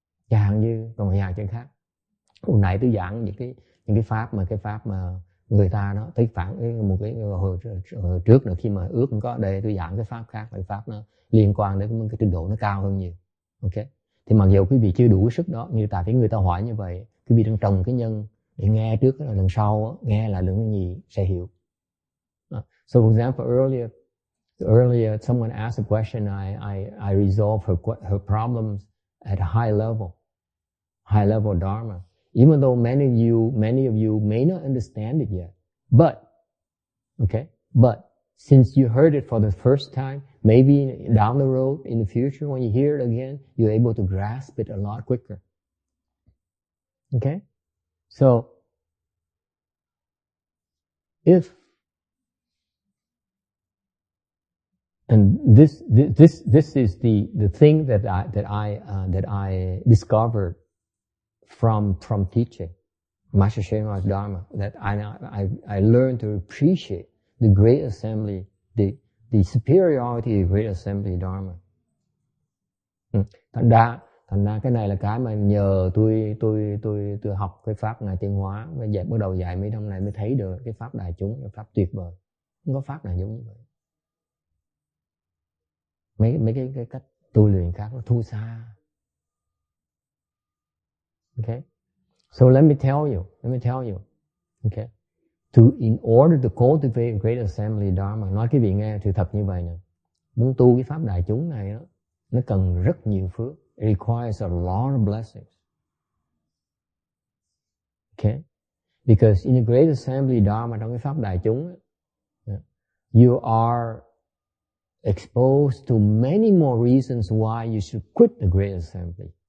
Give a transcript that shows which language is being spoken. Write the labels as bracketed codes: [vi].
[vi] Chẳng như còn một vài chuyện khác. Hồi nãy tôi giảng những cái pháp mà người ta nó thấy phản một cái hồi trước nữa khi mà ước không có ở đây tôi giảng cái pháp khác, cái pháp nó liên quan đến cái trình độ nó cao hơn nhiều. Ok, thì mặc dù quý vị chưa đủ sức đó, như tại vì người ta hỏi như vậy, quý vị đang trồng cái nhân để nghe trước là lần sau nghe là lần gì sẽ hiểu. [en] So for example, earlier someone asked a question, I resolved her problems at a high level dharma. Even though many of you may not understand it yet, but since you heard it for the first time, maybe down the road in the future when you hear it again, you're able to grasp it a lot quicker. Okay, so and this is the thing that I discovered from teaching Master Shenhua's Dharma, that I learned to appreciate the Great Assembly, the superiority of the Great Assembly Dharma. [vi] Thành ra Thành ra cái này là cái mà nhờ tôi học cái pháp Ngài Tiến Hóa, và bắt đầu dạy mấy năm này mới thấy được cái pháp đại chúng, cái pháp tuyệt vời. Không có pháp nào giống như vậy. Mấy cái cách tu luyện khác nó thua xa. [en] Okay? So let me tell you. Okay? In order to cultivate a great assembly dharma, [vi] nói cái vị nghe sự thật như vậy nè. Muốn tu cái pháp đại chúng này đó, nó cần rất nhiều phước. [en] It requires a lot of blessings. Okay? Because in a great assembly dharma, [vi] trong cái pháp đại chúng, [en] you are exposed to many more reasons why you should quit the great assembly.